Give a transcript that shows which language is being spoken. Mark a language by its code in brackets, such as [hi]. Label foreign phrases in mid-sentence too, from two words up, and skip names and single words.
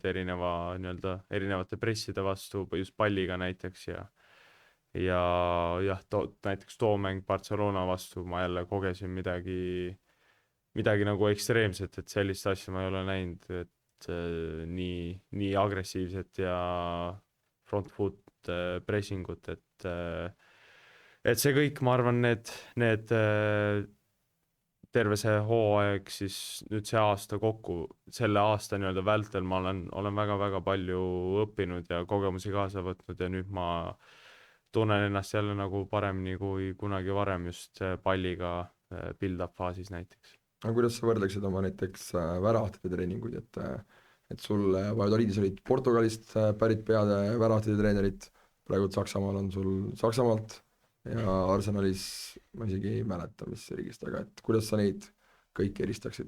[et] erinevate presside vastu, just palliga näiteks ja jah, näiteks too mäng Barcelona vastu ma jälle kogesin midagi nagu ekstreemset, et sellist asja ma ei ole näinud, et nii agressiivset ja [en] front foot [et] pressingut, et see kõik, ma arvan, need terve see hooaeg siis nüüd see aasta kokku, selle aasta nii-öelda vältel ma olen väga-väga palju õppinud ja kogemusi kaasa võtnud ja nüüd ma tunnen ennast jälle nagu paremini kui kunagi varem just palliga build-up faasis näiteks. aga kuidas sa võrdleksid oma näiteks väravahtide treeninguid, et sul Valladoliidis olid Portugalist pärit peade väravahtide treenerid, praegu Saksamaal on sul Saksamaalt ja Arsenalis ma isegi ei mäleta, mis riigist, aga et kuidas sa neid kõiki eristaksid?